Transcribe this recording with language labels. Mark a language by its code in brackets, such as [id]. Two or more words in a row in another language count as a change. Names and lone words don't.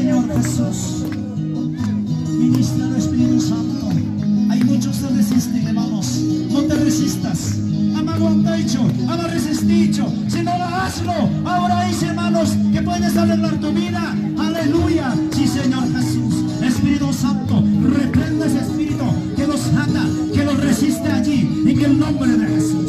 [es] Jesús. Ministra el Espíritu Santo. Hay muchos que resisten, hermanos. No te resistas. [qu] Ama aguantaicho, ama resisticho. [es] Si no lo hazlo, ahora es, hermanos, que puedes arreglar tu vida. Aleluya. Sí, Señor Jesús. Espíritu Santo, reprende ese espíritu que los ata, que los resiste allí, en el nombre de Jesús.